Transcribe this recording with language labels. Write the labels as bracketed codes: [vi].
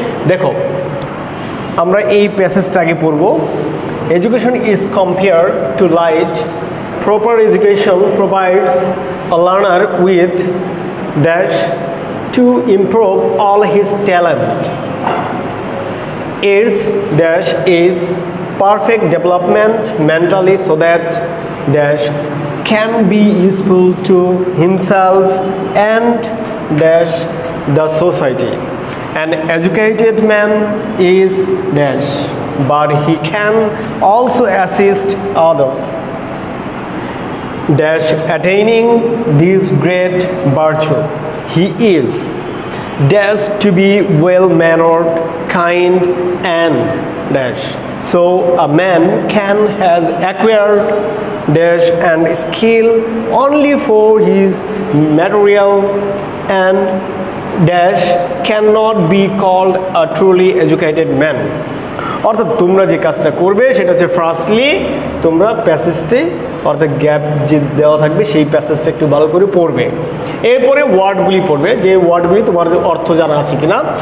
[bn] দেখো আমরা এই প্যাসেজটা আগে পড়ব। [en] Education is compared to light, proper education provides a learner with dash to improve all his talent. Its dash is perfect development mentally so that dash can be useful to himself and dash the society. An educated man is dash, but he can also assist others dash attaining this great virtue. He is dash to be well-mannered, kind and dash. So a man can has acquired dash and skill only for his material and dash cannot be called a truly educated man. [bn] অর্থাৎ তোমরা যে কাজটা করবে সেটা হচ্ছে firstly তোমরা প্যাসেজটি অর্থাৎ gap যে দেওয়া থাকবে সেই প্যাসেজটা একটু ভালো করে পড়বে। এরপরে ওয়ার্ডগুলি পড়বে, যে ওয়ার্ডগুলি তোমার অর্থ জানা আছে কিনা।